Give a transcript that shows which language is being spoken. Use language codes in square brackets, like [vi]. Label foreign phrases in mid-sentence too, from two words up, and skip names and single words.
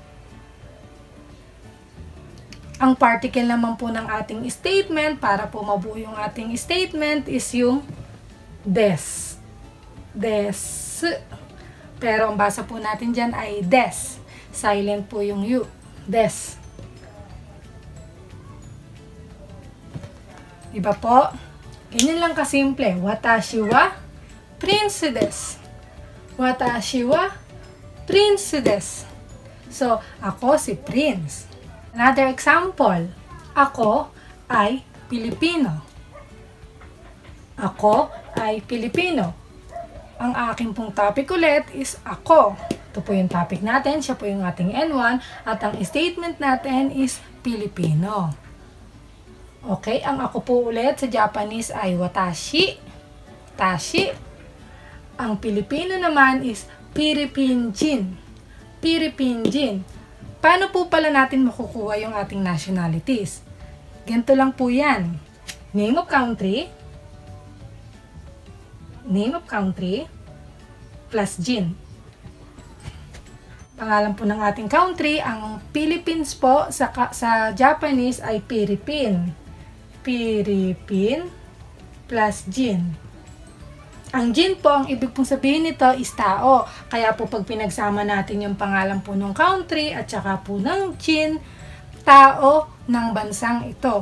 [tl] Ang particle naman po ng ating statement, para po mabuo yung ating statement, is yung des. Des. Pero ang basa po natin dyan ay des. Silent po yung U. Des. Diba po? Ganyan lang kasimple. [ja] Watashi wa prince desu. Watashi wa prince desu. [tl] So, ako si Prince. Another example. Ako ay Pilipino. Ako ay Pilipino. Ang aking pong topic ulit is ako. Ito po yung topic natin. Siya po yung ating N1. At ang statement natin is Pilipino. Okay, ang ako po ulit sa Japanese ay watashi. Tashi. Ang Pilipino naman is Piripinjin. Piripinjin. Paano po pala natin makukuha yung ating nationalities? Ganito lang po yan. [en] Name of country plus Jin. [tl] Pangalan po ng ating country, ang Philippines po sa Japanese ay Piripin. Piripin plus Jin. Ang Jin po, ang ibig pong sabihin nito is tao. Kaya po pag pinagsama natin yung pangalan po ng country at saka po ng Jin, tao ng bansang ito.